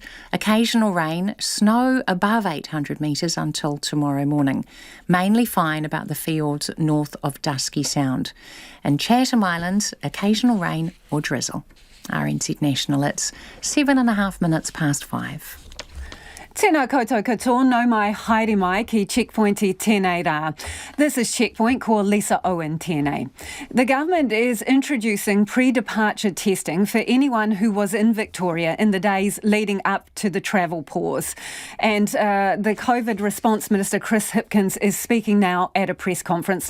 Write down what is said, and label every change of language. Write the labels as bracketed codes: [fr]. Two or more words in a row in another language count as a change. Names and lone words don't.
[en] Occasional rain, snow above 800 metres until tomorrow morning. Mainly fine about the fjords north of Dusky Sound. And Chatham Islands, occasional rain or drizzle. RNZ National, it's 7.5 minutes past 5. [mi] Tēnā koutou katoa, no mai haere mai ki Checkpoint I tēnei rā. [en] This is Checkpoint, [mi] ko Lisa Owen tēnei. [en] The government is introducing pre-departure testing for anyone who was in Victoria in the days leading up to the travel pause. And the COVID response minister, Chris Hipkins, is speaking now at a press conference.